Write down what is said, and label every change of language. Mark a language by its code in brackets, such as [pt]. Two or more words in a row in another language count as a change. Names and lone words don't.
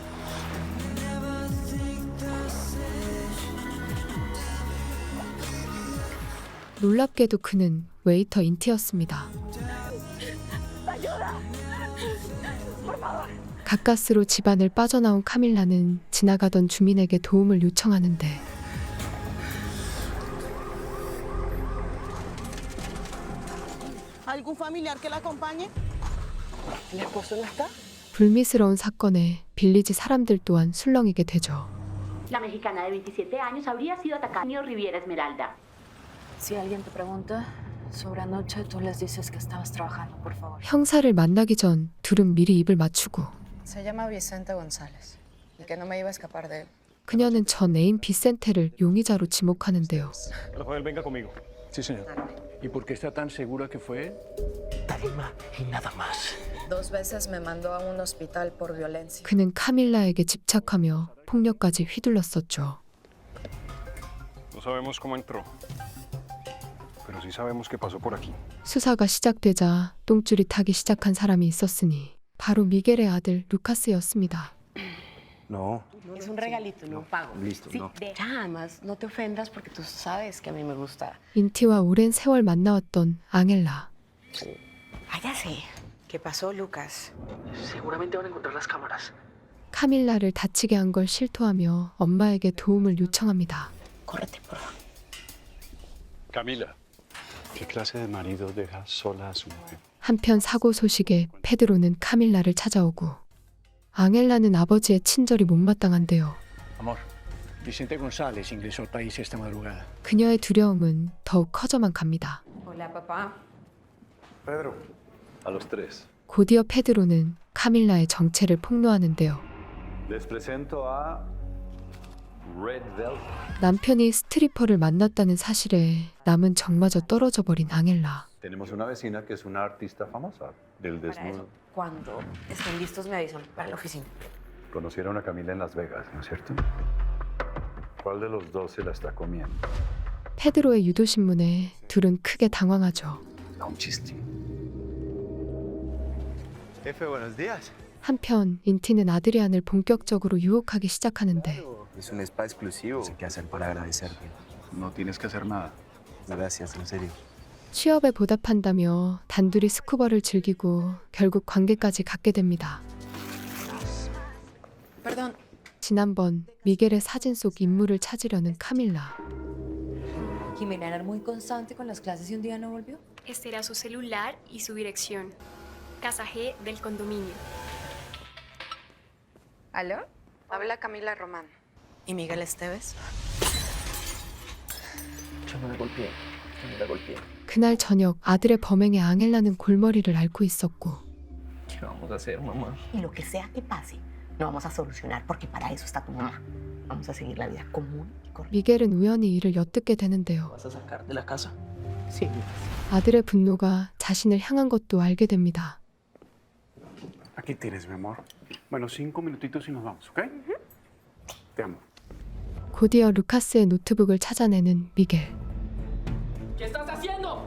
[ko] 놀랍게도 그는 웨이터 인티였습니다. 가까스로 집안을 빠져나온 카밀라는 지나가던 주민에게 도움을 요청하는데 [es] ¿Algún familiar que la acompañe? ¿El esposo no está? [ko] 불미스러운 사건에 빌리지 사람들 또한 술렁이게 되죠. [es] La mexicana de 27 años habría sido atacada en Riviera Esmeralda. Si alguien te pregunta sobre anoche, tú les dices que estabas trabajando, por favor. [ko] 형사를 만나기 전 둘은 미리 입을 맞추고 [es] Se llama Vicente González. Y que no me iba a escapar de él. [ko] 그녀는 전 애인 비센테를 용의자로 지목하는데요. [es] Rafael, venga conmigo. Sí, señor. ¿Y por qué está tan segura que fue él? Tarima y nada más. 2 veces me mandó a un hospital por violencia. [ko] 그는 카밀라에게 집착하며 폭력까지 휘둘렀었죠. [es] No sabemos cómo entró, pero sí sabemos que pasó por aquí. [ko] 수사가 시작되자 똥줄이 타기 시작한 사람이 있었으니 바로 미겔의 아들 루카스였습니다. [es] No. Es un regalito, no un pago. Listo, Sí, no. ya, además, no te ofendas porque tú sabes que a mí me gusta. [ko] 인티와 오랜 세월 만나왔던 앙헬라. [es] Váyase. ¿Qué pasó, Lucas? Seguramente van a encontrar las cámaras. [ko] 카밀라를 다치게 한 걸 실토하며 엄마에게 도움을 요청합니다. [es] Córrete, por favor. Camila, ¿qué clase de marido deja sola a su mujer? [ko] 한편 사고 소식에 페드로는 카밀라를 찾아오고 앙헬라는 아버지의 친절이 못마땅한데요. [es] Amor, Vicente González ingresó al país esta madrugada. [ko] 그녀의 두려움은 더욱 커져만 갑니다. [es] Hola, papá. Pedro. A los tres. [ko] 곧이어 페드로는 카밀라의 정체를 폭로하는데요. [es] Les presento a Red Velvet. [ko] 남편이 스트리퍼를 만났다는 사실에 남은 정마저 떨어져 버린 앙헬라. [es] Tenemos una vecina que es una artista famosa del Para eso, desnudo. cuando estén listos me avisan para la oficina. Conocieron a Camila en Las Vegas, ¿no es cierto? ¿Cuál de los dos se la está comiendo? [ko] 페드로의 유도신문에 둘은 크게 당황하죠. [es] Un chiste. Jefe, buenos días. [ko] 한편 인티는 아드리안을 본격적으로 유혹하기 시작하는데 [es] Es un spa exclusivo. No sé qué hacer para agradecerte. No tienes que hacer nada. Gracias, en serio. [ko] 취업에 보답한다며 단둘이 스쿠버를 즐기고 결국 관계까지 갖게 됩니다. [es] Perdón, [ko] 지난번 미겔의 사진 속 인물을 찾으려는 카밀라. [es] Jimena era muy constante con las clases y un día no volvió. Este era su celular y su dirección. Casa G del condominio. ¿aló? Habla Camila Román. ¿Y Miguel Esteves? Yo no la golpeé. Yo no la golpeé. [ko] 그날 저녁 아들의 범행에 앙헬라는 골머리를 앓고 있었고 [es] ¿Qué vamos a hacer, mamá? Y lo que sea que pase, lo vamos a solucionar porque para eso está tu mamá. Vamos a seguir la vida común y corriente. [ko] 미겔은 우연히 이를 엿듣게 되는데요. [es] ¿Vas a sacar de la casa? Sí. [ko] 아들의 분노가 자신을 향한 것도 알게 됩니다. [es] Aquí tienes, mi amor. Bueno, 5 minutitos y nos vamos, ¿ok? Te amo. [ko] 곧이어 루카스의 노트북을 찾아내는 미겔. [es] ¿Qué estás haciendo?